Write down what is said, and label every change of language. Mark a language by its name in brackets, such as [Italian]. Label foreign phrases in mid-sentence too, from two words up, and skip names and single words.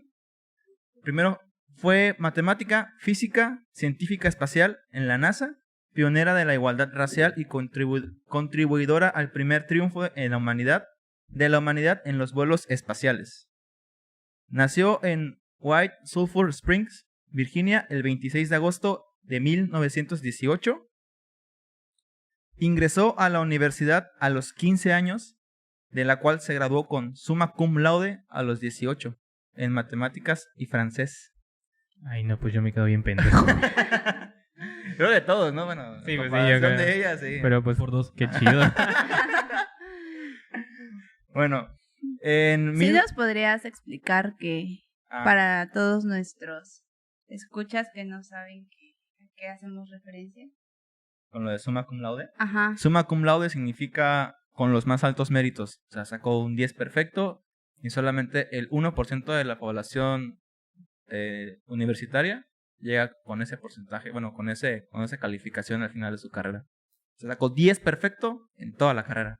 [Spanish] Primero, fue matemática, física, científica espacial en la NASA, pionera de la igualdad racial y contribuidora al primer triunfo de la humanidad en los vuelos espaciales. Nació en White Sulphur Springs, Virginia, el 26 de agosto de 1918. Ingresó a la universidad a los 15 años, de la cual se graduó con [Latin] summa cum laude [Spanish] a los 18 en matemáticas y francés. Ay, no, pues yo me quedo bien pendejo. Creo de todos, ¿no? Bueno, Sí, pues sí, comparación yo creo. de ella, sí. Pero pues, Por 2. qué chido. Bueno, en ¿Sí nos podrías explicar que para todos nuestros escuchas que no saben a qué hacemos referencia? ¿Con lo de [Latin] summa cum laude? [Spanish] Ajá. [Latin] Summa cum laude [Spanish] significa con los más altos méritos. O sea, sacó un 10 perfecto y solamente el 1% de la población universitaria llega con ese porcentaje, bueno, con esa calificación al final de su carrera. Se sacó 10 perfecto en toda la carrera.